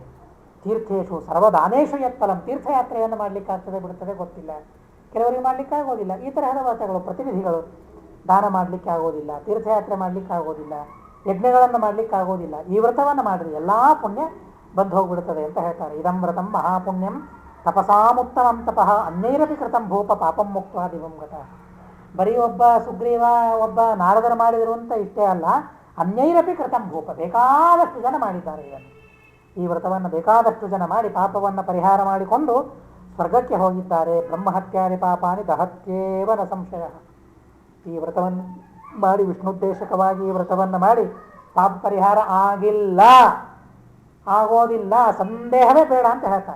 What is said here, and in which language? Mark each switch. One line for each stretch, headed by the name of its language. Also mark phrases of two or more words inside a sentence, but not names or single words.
Sanskrit: ತೀರ್ಥೇಶು ಸರ್ವದಾನೇಶು ಯತ್ಫಲಂ,
Kannada: ತೀರ್ಥಯಾತ್ರೆಯನ್ನು ಮಾಡಲಿಕ್ಕಾಗ್ತದೆ ಬಿಡುತ್ತದೆ ಗೊತ್ತಿಲ್ಲ, ಕೆಲವರಿಗೆ ಮಾಡಲಿಕ್ಕೆ ಆಗೋದಿಲ್ಲ. ಈ ತರಹದ ವ್ರತಗಳು ಪ್ರತಿನಿಧಿಗಳು ದಾನ ಮಾಡಲಿಕ್ಕೆ ಆಗೋದಿಲ್ಲ, ತೀರ್ಥಯಾತ್ರೆ ಮಾಡಲಿಕ್ಕೆ ಆಗೋದಿಲ್ಲ, ಯಜ್ಞಗಳನ್ನು ಮಾಡಲಿಕ್ಕೆ ಆಗೋದಿಲ್ಲ. ಈ ವ್ರತವನ್ನು ಮಾಡಿರಿ, ಎಲ್ಲ ಪುಣ್ಯ ಬಂದು ಹೋಗ್ಬಿಡುತ್ತದೆ ಅಂತ ಹೇಳ್ತಾರೆ.
Sanskrit: ಇದಂ ವ್ರತಂ ಮಹಾಪುಣ್ಯಂ ತಪಸಾಮುತ್ತಮಂ ತಪಃ ಅನ್ಯೈರಪಿ ಕೃತಂ ಭೂಪ ಪಾಪಂ ಮುಕ್ತ ದಿವಂ ಗತ.
Kannada: ಬರೀ ಒಬ್ಬ ಸುಗ್ರೀವ ಒಬ್ಬ ನಾರದರು ಮಾಡಿದರು ಅಂತ ಇಷ್ಟೇ ಅಲ್ಲ,
Sanskrit: ಅನ್ಯೈರಪಿ ಕೃತಂ ಭೂಪ,
Kannada: ಬೇಕಾದಷ್ಟು ಜನ ಮಾಡಿದ್ದಾರೆ ಇದನ್ನು. ಈ ವ್ರತವನ್ನು ಬೇಕಾದಷ್ಟು ಜನ ಮಾಡಿ ಪಾಪವನ್ನು ಪರಿಹಾರ ಮಾಡಿಕೊಂಡು ಸ್ವರ್ಗಕ್ಕೆ ಹೋಗಿದ್ದಾರೆ.
Sanskrit: ಬ್ರಹ್ಮಹತ್ಯಾದಿ ಪಾಪಾನಿ ದಹತ್ಯೇವ ನ ಸಂಶಯ.
Kannada: ಈ ವ್ರತವನ್ನು ಮಾಡಿ ವಿಷ್ಣುದ್ದೇಶಕವಾಗಿ ಈ ವ್ರತವನ್ನು ಮಾಡಿ ಪಾಪ ಪರಿಹಾರ ಆಗಿಲ್ಲ, ಆಗೋದಿಲ್ಲ, ಸಂದೇಹವೇ ಬೇಡ ಅಂತ ಹೇಳ್ತಾರೆ.